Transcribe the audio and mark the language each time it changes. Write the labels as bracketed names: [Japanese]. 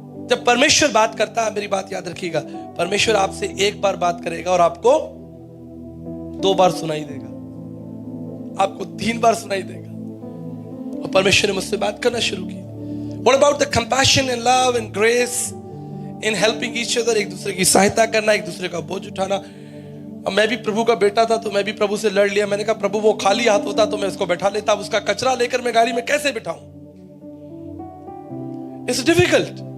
[Hindi] जब परमेश्वर बात करता है, मेरी बात याद रखिएगा, परमेश्वर आपसे एक बार बात करेगा और आपको 2 बार सुनाई देगा, आपको 3 बार सुनाई देगा। और परमेश्वर ने मुझसे बात करना शुरू की। [English] What about the compassion and love and grace in helping each other? [Hindi] एक दूसरे की सहायता करना, एक दूसरे का बोझ उठाना। अब मैं भी प्रभु का बेटा था तो मैं भी प्रभु से लड़ लिया। मैंने कहा, प्रभु वो खाली हाथ होता तो मैं उसको बैठा लेता, उसका कचरा लेकर मैं गाड़ी में कैसे बिठाऊं? [English] It's difficult.